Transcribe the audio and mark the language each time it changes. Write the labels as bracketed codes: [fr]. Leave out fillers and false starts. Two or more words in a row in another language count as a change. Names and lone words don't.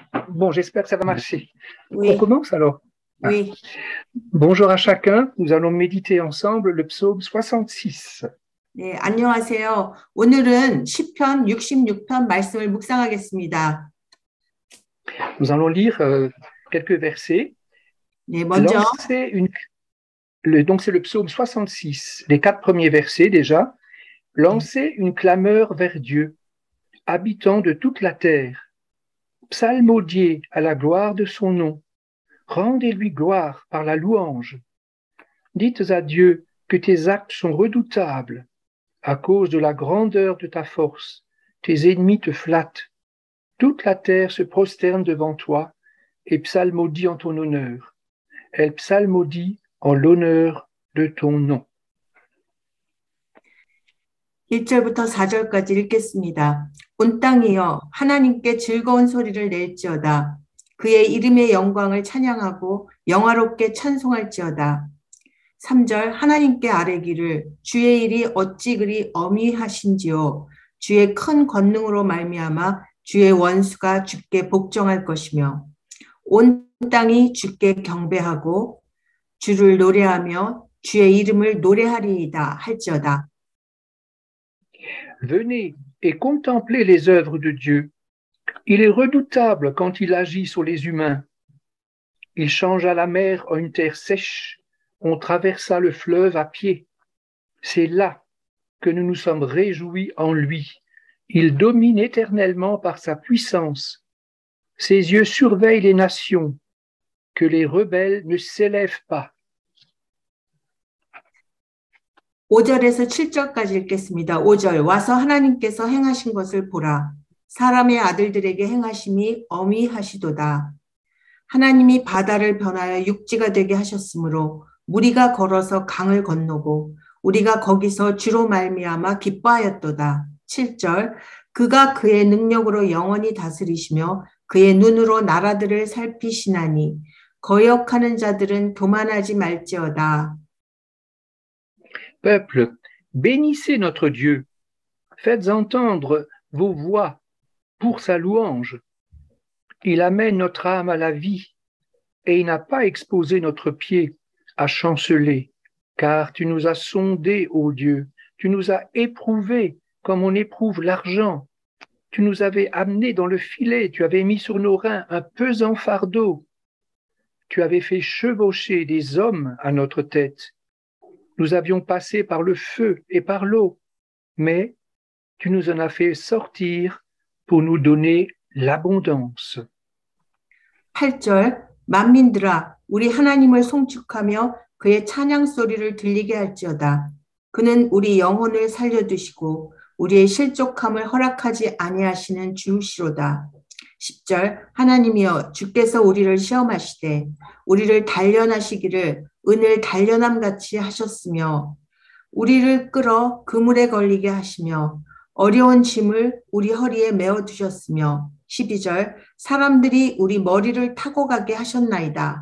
[fr] Bon, j'espère que ça va marcher. On Oui, commence alors. Ah. oui. Bonjour à chacun. Nous allons méditer ensemble le psaume 66. [ko] 네, 안녕하세요. 오늘은 시편 66편 말씀을 묵상하겠습니다. [fr] Nous allons lire quelques versets. [ko] 네, 먼저 [fr] Donc c'est le psaume 66, les 4 premiers versets déjà. Lancez une clameur vers Dieu, habitants de toute la terre. Psalmodiez à la gloire de son nom. Rendez-lui gloire par la louange. Dites à Dieu que tes actes sont redoutables. À cause de la grandeur de ta force, tes ennemis te flattent. Toute la terre se prosterne devant toi et psalmodie en ton honneur. Elle psalmodie en l'honneur de ton nom. [ko] 1절부터 4절까지 읽겠습니다. 온 땅이여 하나님께 즐거운 소리를 낼지어다. 그의 이름의 영광을 찬양하고 영화롭게 찬송할지어다. 3절 하나님께 아뢰기를 주의 일이 어찌 그리 어미하신지요. 주의 큰 권능으로 말미암아 주의 원수가 주께 복종할 것이며 온 땅이 주께 경배하고 주를 노래하며 주의 이름을 노래하리이다 할지어다. [fr] Venez et contemplez les œuvres de Dieu. Il est redoutable quand il agit sur les humains. Il changea la mer en une terre sèche. On traversa le fleuve à pied. C'est là que nous nous sommes réjouis en lui. Il domine éternellement par sa puissance. Ses yeux surveillent les nations, que les rebelles ne s'élèvent pas. [ko] 5절에서 7절까지 읽겠습니다. 5절 와서 하나님께서 행하신 것을 보라. 사람의 아들들에게 행하심이 어미하시도다. 하나님이 바다를 변하여 육지가 되게 하셨으므로 무리가 걸어서 강을 건너고 우리가 거기서 주로 말미암아 기뻐하였도다. 7절 그가 그의 능력으로 영원히 다스리시며 그의 눈으로 나라들을 살피시나니 거역하는 자들은 교만하지 말지어다. [fr] Peuple, bénissez notre Dieu. Faites entendre vos voix pour sa louange. Il amène notre âme à la vie et il n'a pas exposé notre pied à chanceler, car tu nous as sondés, ô Dieu, tu nous as éprouvés comme on éprouve l'argent. Tu nous avais amenés dans le filet, tu avais mis sur nos reins un pesant fardeau. Tu avais fait chevaucher des hommes à notre tête. Nous avions passé par le feu et par l'eau, mais tu nous en as fait sortir pour nous donner l'abondance. [ko] 8절 만민들아 우리 하나님을 송축하며 그의 찬양 소리를 들리게 할지어다. 그는 우리 영혼을 살려두시고 우리의 실족함을 허락하지 아니하시는 주시로다. 10절 하나님이여 주께서 우리를 시험하시되 우리를 단련하시기를 은을 단련함같이 하셨으며 우리를 끌어 그물에 걸리게 하시며 어려운 짐을 우리 허리에 메어두셨으며 12절 사람들이 우리 머리를 타고 가게 하셨나이다.